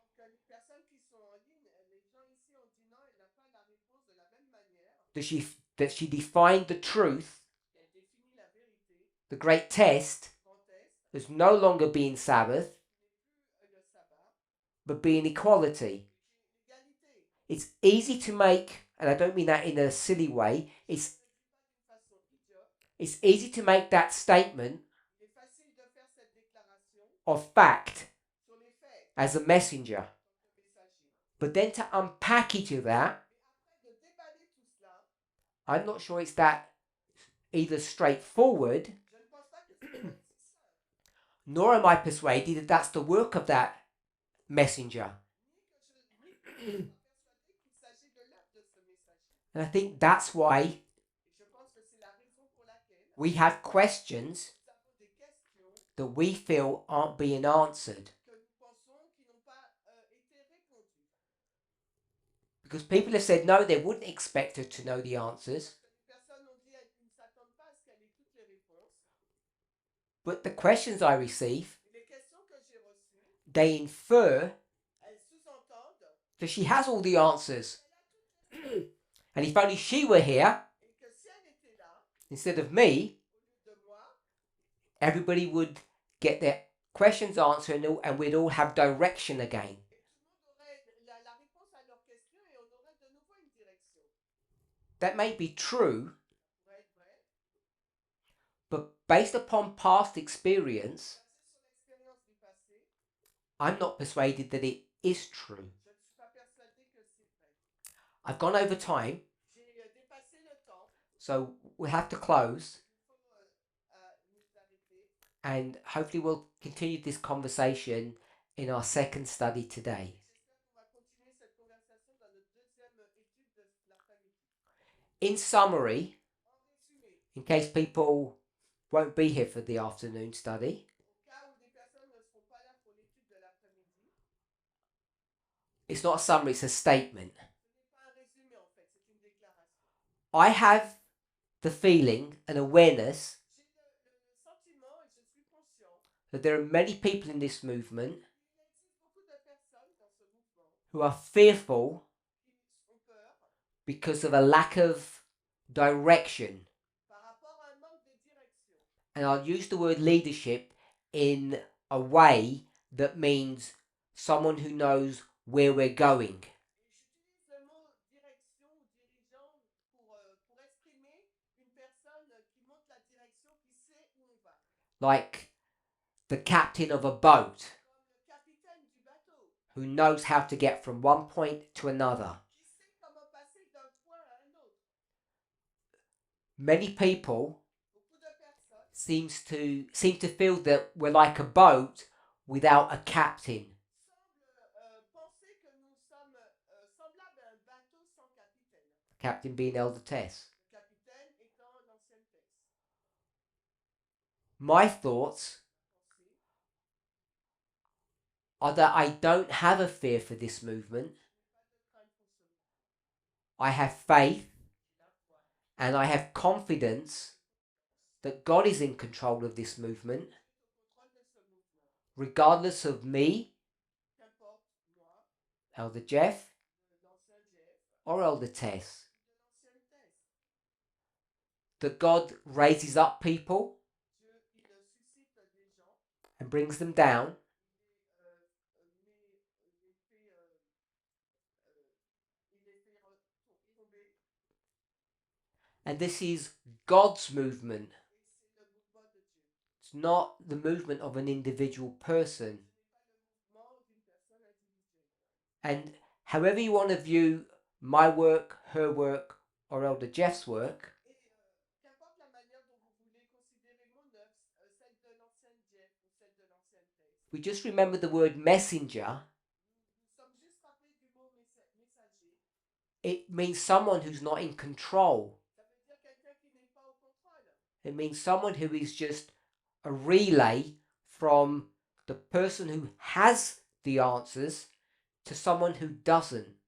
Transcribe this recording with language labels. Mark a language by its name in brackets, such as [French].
[French] Donc, les personnes qui sont en ligne, les gens ici ont dit non, elle n'a pas la réponse de la même manière. [English] that she defined the truth, [French] Elle définit la vérité. [English] the great test, [French] Grand test, [English] as no longer being Sabbath, [French] n'est plus le sabbat, [English] but being equality. [French] mais l'égalité. [English] It's easy to make, and I don't mean that in a silly way, [French] Je ne le dis pas d'une façon idiote. [English] it's easy to make that statement [French] Il est facile de faire cette déclaration [English] of fact [French] sur les faits [English] as a messenger. [French] en tant que messager. [English] But then to unpackage that, [French] Mais après de déballer tout cela, [English] I'm not sure it's that either straightforward, [French] je ne pense pas que ce soit si simple. [English] nor am I persuaded that that's the work of that messenger. [French] Ni que je sois persuadée qu'il s'agit de l'œuvre de ce messager. [English] And I think that's why [French] Et je pense que c'est la raison pour laquelle [English] we have questions [French] nous avons des questions [English] that we feel aren't being answered. [French] que nous pensons qui n'ont pas été répondus. [English] Because people have said no, they wouldn't expect her to know the answers. [French] Parce que les personnes ont dit qu'ils ne s'attendent pas à ce qu'elle ait toutes les réponses. [English] But the questions I receive, [French] Et les questions que j'ai reçues, [English] they infer [French] elles sous-entendent [English] that she has all the answers. [French] qu'elle a toutes les [English] And if only she were here [French] et que si elle était là, [English] instead of me, [French] au lieu de moi, [English] everybody would get their questions answered and we'd all have direction again. [French] et tout le monde aurait la réponse à leurs questions et on aurait de nouveau une direction. [English] That may be true, [French] Ça pourrait être vrai. [English] but based upon past experience, [French] Basé sur l'expérience du passé, [English] I'm not persuaded that it is true. [French] je ne suis pas persuadée que c'est vrai. [English] I've gone over time, [French] J'ai dépassé le temps. [English] so we'll have to close, [French] Il faut nous arrêter. [English] and hopefully we'll continue this conversation in our second study today. [French] J'espère qu'on va continuer cette conversation dans notre deuxième étude de l'après-midi. [English] In summary, [French] En résumé, [English] in case people won't be here for the afternoon study, [French] au cas où des personnes ne seront pas là pour l'étude de l'après-midi, [English] it's not a summary, it's a statement. [French] ce n'est pas un résumé en fait, c'est une déclaration. [English] I have the feeling and awareness [French] J'ai le sentiment et je suis conscient [English] that there are many people in this movement [French] qu'il existe beaucoup de personnes dans ce mouvement [English] who are fearful [French] qui ont peur [English] because of a lack of direction. [French] par rapport à un manque de direction. [English] And I'll use the word leadership in a way that means someone who knows where we're going. [French] Et j'utilise le mot direction ou dirigeant pour exprimer une personne qui montre la direction, qui sait où on va. [English] Like the captain of a boat [French] Comme le capitaine du bateau, [English] who knows how to get from one point to another. [French] qui sait comment passer d'un point à un autre. [English] Many people [French] Beaucoup de personnes [English] seem to feel that we're like a boat without a captain. [French] semblent penser que nous sommes semblables à un bateau sans capitaine. [English] Captain being Elder Tess. [French] Le capitaine étant l'ancienne Tess. [English] My thoughts [French] Pensée, [English] are that I don't have a fear for this movement. [French] pas de crainte pour ce mouvement. [English] I have faith [French] J'ai la foi. [English] and I have confidence that God is in control of this movement, [French] Dieu est au contrôle de ce mouvement. [English] regardless of me, [French] Qu'importe moi, [English] Elder Jeff, [French] l'ancien Jeff, [English] or Elder Tess. [French] de l'ancienne Tess. [English] That God raises up people [French] Dieu, il suscite des gens, [English] and brings them down, [French] il les fait tomber. [English] and this is God's movement. [French] Et c'est le mouvement de Dieu. [English] It's not the movement of an individual person. [French] Ce n'est pas le mouvement d'une personne individuelle. [English] And however you want to view my work, her work, or Elder Jeff's work, [French] Et qu'importe la manière dont vous voulez considérer mon œuvre, celle de l'ancienne Jeff ou celle de l'ancienne Tess, [English] we just remember the word messenger. [French] nous sommes juste rappelés du mot messager. [English] It means someone who's not in control. [French] Ça veut dire quelqu'un qui n'est pas au contrôle. [English] It means someone who is just a relay from the person who has the answers to someone who doesn't.